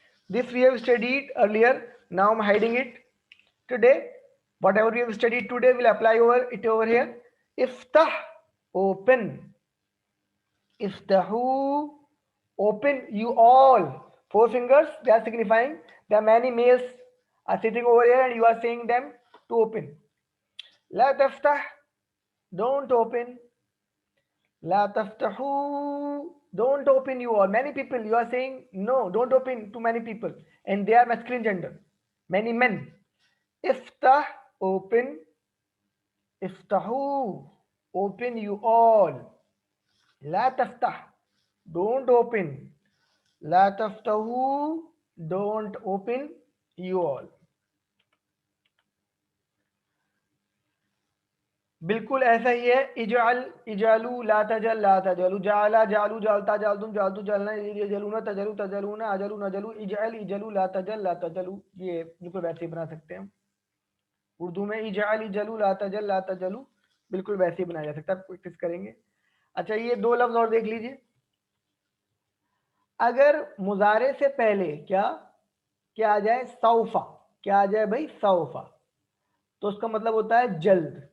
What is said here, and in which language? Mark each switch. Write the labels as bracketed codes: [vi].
[en] This we have studied earlier. Now I'm hiding it. Today, whatever we have studied today, we'll apply over here. Iftah, open. Iftahu, open. You all. Four fingers, they are signifying there are many males are sitting over here and you are saying them to open. لا تفتح, don't open. لا تفتحوا, don't open you all. Many people, you are saying no, don't open to many people, and they are masculine gender. Many men. افتح, open. افتحوا, open you all. لا تفتح, don't open. لا تفتحوا, don't open you all. [ur] بالکل ایسا ہی ہے. [ar] اجعل, اجعلوا, لا تجل, لا تجلوا, جعل, جعلوا, جعلتا, جعلتم, جعلتوا, جعلنا, یجلون, تجلوا, تجلون, اجلوا, نجلوا, اجعل, اجلوا, لا تجل, لا تجلوا. [ur] یہ بالکل ویسے ہی بنا سکتے ہیں ہم اردو میں. اجعل, اجلوا, لا تجل, لا تجلوا, بالکل ویسے ہی بنایا جا سکتا ہے. پریکٹس کریں گے. اچھا یہ دو لفظ اور دیکھ لیجئے. اگر مضارع سے پہلے کیا آ جائے, سوفا, کیا آ جائے بھائی, سوفا, تو اس کا مطلب ہوتا ہے جلد.